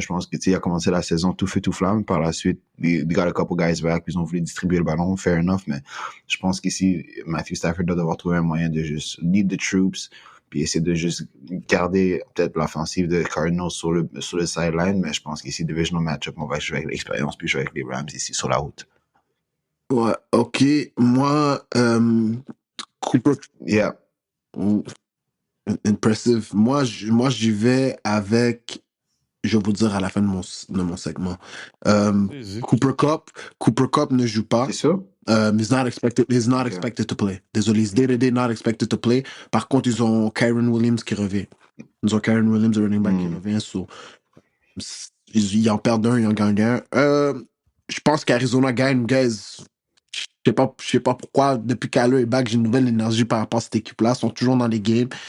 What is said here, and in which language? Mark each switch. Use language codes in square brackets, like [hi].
[fr] Je pense que, il a commencé la saison tout feu, tout flamme. Par la suite, [en] they got a couple guys back, [fr] ils ont voulu distribuer le ballon, [en] fair enough, [fr] mais je pense qu'ici, Matthew Stafford doit devoir trouver un moyen de juste [en] lead the troops, [fr] puis essayer de juste garder peut-être l'offensive de Cardinals sur le sideline, mais je pense qu'ici, divisional matchup, on va jouer avec l'expérience, puis jouer avec les Rams ici sur la route. Ouais, ok. Moi, Cooper. [en] Yeah. [fr] Impressive. Moi, j'y vais avec. Je vais vous dire à la fin de mon segment. Cooper Kupp ne joue pas. C'est sûr? [en] He's not expected to play. [fr] Désolé, [en] he's day-to-day not expected to play. [fr] Par contre, ils ont Kyren Williams qui revient. Ils ont Kyren Williams, le running back, qui revient. So, ils en perdent un, ils en gagnent un. Je pense qu'Arizona gagne, guys. Je sais pas pourquoi, depuis qu'Allo est back, j'ai une nouvelle énergie par rapport à cette équipe-là. Ils sont toujours dans les games.